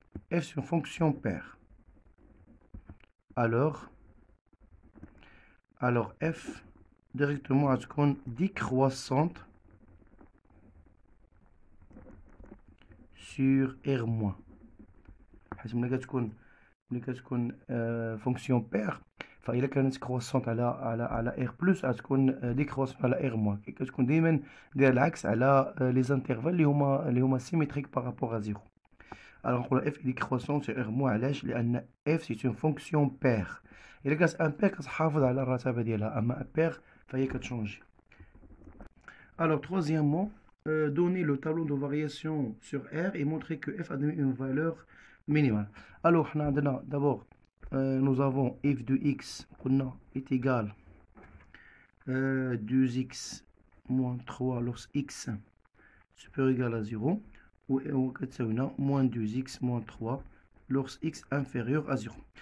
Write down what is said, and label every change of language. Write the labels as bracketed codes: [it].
[fr] F c'est une fonction paire. Alors f directement à ce qu'on décroissante sur R moins. [ar] ملي كتكون فونكسيون بير فإلا كانت كرواسونت على R بلس غتكون ديكرواسونت على R موان. كتكون دائما داير العكس على لي زانترفال اللي هما سيميتريك بارابور ا زيرو. alors نقولوا f ديكرواسون sur R موان. علاش؟ لأن f سي اون فونكسيون بير. إلا كانت ان بير كتحافظ على الرتابة ديالها، أما ان بير فهي كتشونجي. [fr] alors troisièmement, donner le tableau de variation sur R et montrer que f admet une valeur minimale. Alors, d'abord, nous avons f de x est égal à 2x moins 3 lorsque x supérieur ou égal à 0, ou moins 2x moins 3 lorsque x inférieur à 0.